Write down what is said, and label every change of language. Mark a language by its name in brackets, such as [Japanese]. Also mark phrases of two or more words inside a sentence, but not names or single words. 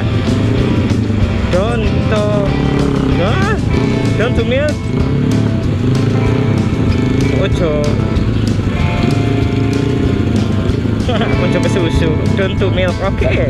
[English] Don't milk. [Javanese] Ojo. Ojo ke susu. [English] Don't milk. Oke.